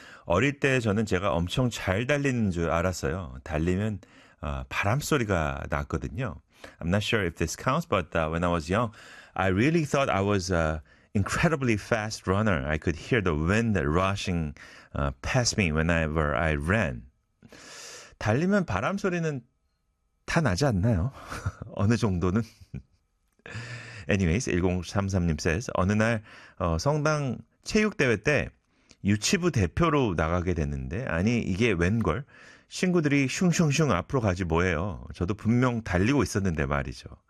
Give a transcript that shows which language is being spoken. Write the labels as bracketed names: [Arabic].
[Korean] 어릴 때 저는 제가 엄청 잘 달리는 줄 알았어요. 달리면 바람 소리가 났거든요. [English] I'm not sure if this counts, but when I was young, I really thought I was an incredibly fast runner. I could hear the wind rushing past me whenever I ran. [Korean] 달리면 바람 소리는 다 나지 않나요? 어느 정도는? Anyways, 1033님 says, 어느 날 성당 체육대회 때 유치부 대표로 나가게 됐는데 아니 이게 웬걸? 친구들이 슝슝슝 앞으로 가지 뭐예요? 저도 분명 달리고 있었는데 말이죠.